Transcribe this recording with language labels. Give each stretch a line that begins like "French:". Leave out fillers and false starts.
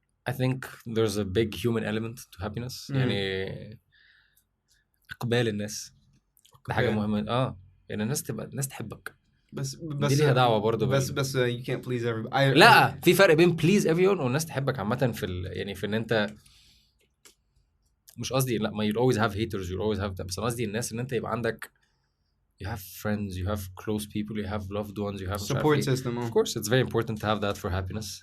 English: I think there's a big human element to happiness.
Arabic: يعني اقبال الناس ده حاجه مهمه. يعني الناس تحبك. بس دي ليها دعوه برضه.
English: بس you can't please everybody.
Arabic: لا في فرق بين
English: please everyone
Arabic: والناس تحبك عامه يعني في ان انت مش قصدي لا ما
English: you'll always have haters you'll always have them.
Arabic: بس قصدي الناس ان انت يبقى عندك
English: you have friends, you have close people, you have loved ones, you have support system. Of course, it's very important to have that for happiness.